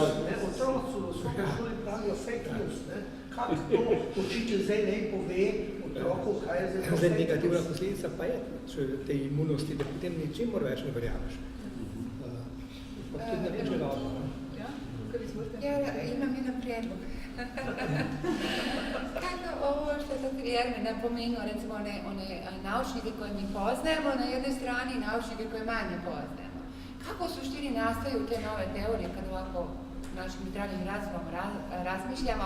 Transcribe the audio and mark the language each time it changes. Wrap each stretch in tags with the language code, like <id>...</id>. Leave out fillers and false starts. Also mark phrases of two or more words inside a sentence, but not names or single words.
<sl>Otroci v osnovni šoli pravijo</sl> <en>fake news.</en> <sl>Kako to učitelj zdaj ne pove otroku, kaj je zdaj Zdaj negativna posledica pa je te imunosti, da potem ničemur več ne verjameš. Pa tudi ne vem, če dobro. Ja, kar izvolite.</sl> <sr>Ja, imam jedan prijedlog. Kako ovo što je sad Jermen napomenuo, recimo one naučnike koje mi poznajemo, na jednoj strani naučnike koje manje poznajemo. Kako u suštini nastaju te nove teorije kad ovako našim zdravim razumom razmišljamo?</sr>